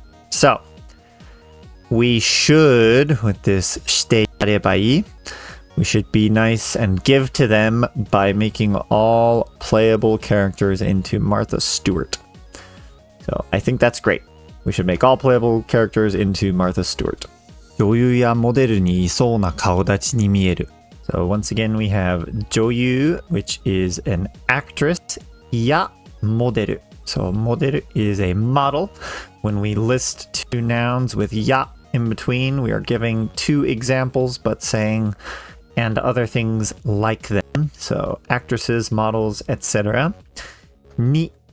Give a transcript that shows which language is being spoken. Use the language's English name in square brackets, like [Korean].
[English] So, we should, with this してやればいい, we should be nice and give to them by making all playable characters into Martha Stewart. So, I think that's great. We should make all playable characters into Martha Stewart. [Japanese] 女優やモデルにいそうな顔立ちに見える. [English] So once again we have 女優, which is an actress, やモデル. So モデル is a model. When we list two nouns with や in between, we are giving two examples but saying and other things like them. So actresses, models, etc. に